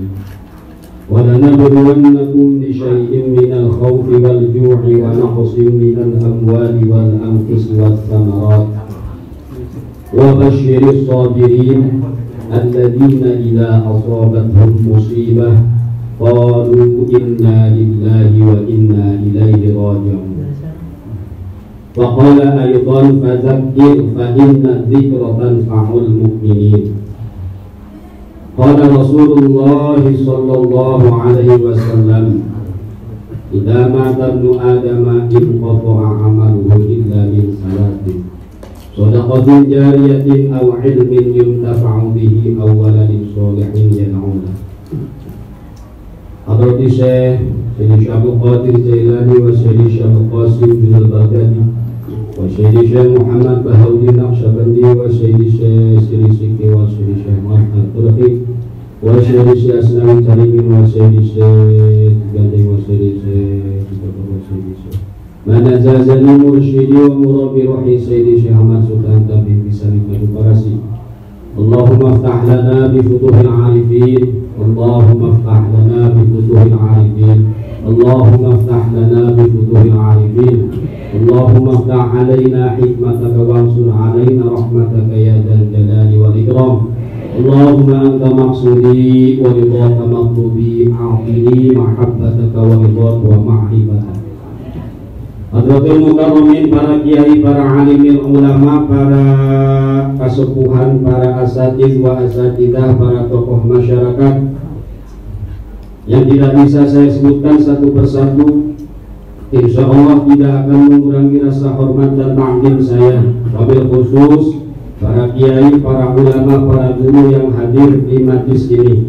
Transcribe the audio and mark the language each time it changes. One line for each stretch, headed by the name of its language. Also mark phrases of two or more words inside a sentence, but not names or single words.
Arabic: وَلَنَبْلُوَنَّكُمْ بِشَيْءٍ مِنَ الْخَوْفِ وَالْجُوعِ وَنَقْصٍ مِنَ الْأَمْوَالِ وَالْأَنفُسِ وَالثَّمَرَاتِ وَبَشِّرِ الصَّابِرِينَ الَّذِينَ إِذَا أَصَابَتْهُمْ مُصِيبَةٌ قَالُوا إِنَّا لِلَّهِ وَإِنَّا إِلَيْهِ رَاجِعُونَ. وَقَالَ أَيْضًا فَذَكِّرْ فَإِنَّ الذِّكْرَ تَنفَعُ الْمُؤْمِنِينَ. قال رسول الله صلى الله عليه وسلم إذا مات ابن آدم انقطع عمله إلا من ثلاث صدقة جارية أو علم ينتفع به أو ولد صالح يدعو له. Hadrat Syekh Syekh Abdul Qadir Jailani wa Syekh Abdul Qasim bin Al-Baghdadi wa Syekh Muhammad Bahauddin Naqsyabandi wa Syekh Sirisi wa Syekh Muhammad Al-Qurfi wa Syekh Asnawi Tarimin wa Syekh Gandhi wa Syekh Manazazani مرشدي ومربي روحي Syekh Ahmad Sultan Tabib Bisani Farasi. اللهم افتح لنا بفتوح العارفين. اللهم افتح لنا بفتوح العارفين. اللهم افتح لنا بفتوح العارفين. اللهم افتح علينا حكمتك وانشر علينا رحمتك يا ذا الجلال والإكرام. اللهم أنت مقصودي ورضاك مطلوبي أعطني محبتك ورضاك ومعرفتك. حضرة المكرمين,
Indonesian: para kiai, para
Arabic: عالم العلماء,
Indonesian: para kasepuhan, para
Arabic: أساتيذ وأساتذة,
Indonesian: para tokoh masyarakat yang tidak bisa saya sebutkan satu persatu,
Arabic: إن شاء الله
Indonesian: tidak akan mengurangi rasa hormat dan ta'zim saya.
Arabic: وبالخصوص
Indonesian: para kiai, para ulama, para guru yang hadir di majlis ini.